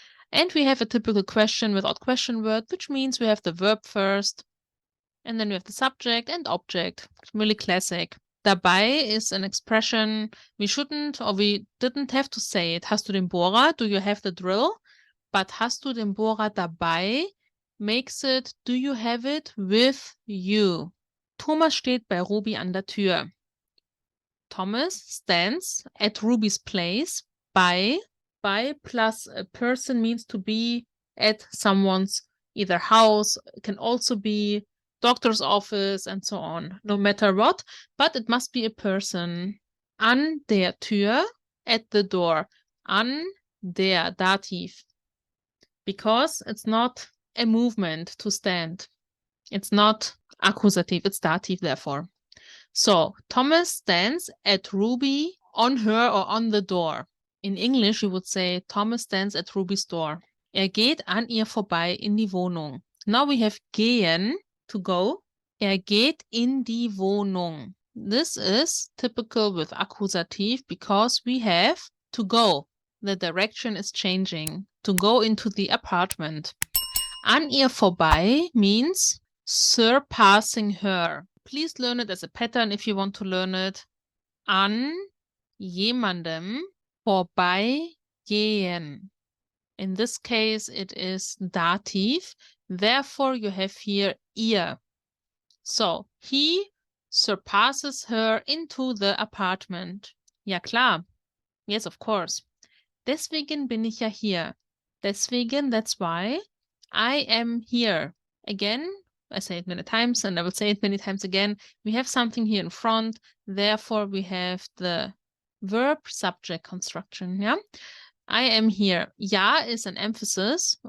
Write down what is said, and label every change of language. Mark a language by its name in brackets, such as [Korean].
[English] And we have a typical question without question word, which means we have the verb first, and then we have the subject and object. Really classic. Dabei is an expression we shouldn't or we didn't have to say it. [German] Hast du den Bohrer? [English] Do you have the drill? But [German] hast du den Bohrer dabei [English] makes it, do you have it with you? [German] Thomas steht bei Rubi an der Tür. [English] Thomas stands at Ruby's place. By plus a person means to be at someone's either house, can also be doctor's office and so on, no matter what, but it must be a person. [German] An der Tür, [English] at the door. [German] An der, Dativ. [English] Because it's not a movement to stand. It's not accusative, it's dative therefore. So, Thomas stands at Ruby on her or on the door. In English, you would say Thomas stands at Ruby's door. [German] Geht an ihr vorbei in die Wohnung. [English] Now we have gehen, to go. [German] Geht in die Wohnung. [English] This is typical with accusative because we have to go. The direction is changing. To go into the apartment. [German] An ihr vorbei [English] means surpassing her. Please learn it as a pattern if you want to learn it. [German] An jemandem vorbeigehen. [English] In this case, it is dative. Therefore, you have here ihr. So, he surpasses her into the apartment. [German] Ja klar. [English] Yes, of course. [German] Deswegen bin ich ja hier. [English] Deswegen, that's why I am here. Again, I say it many times and I will say it many times again. We have something here in front. Therefore, we have the verb subject construction. Yeah. I am here. Ja is an emphasis.